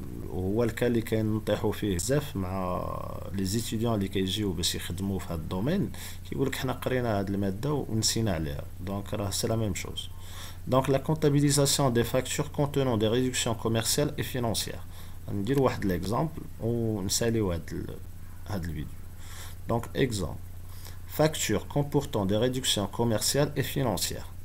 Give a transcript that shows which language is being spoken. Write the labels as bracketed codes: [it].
[ar] وهو الكا اللي كنطيحوا فيه بزاف مع لي زيتيديون اللي كيجيو باش يخدموا في هذا الدومين، كيقول لك حنا قرينا هذه الماده ونسينا عليها. [fr] دونك [ar] راه [fr] سي لا ميم شوز. Donc la comptabilisation des factures contenant des réductions commerciales et financières. [ar] ندير واحد l'exemple ونساليو هاد الفيديو. [fr] Donc exemple. Facture comportant des réductions commerciales et financières.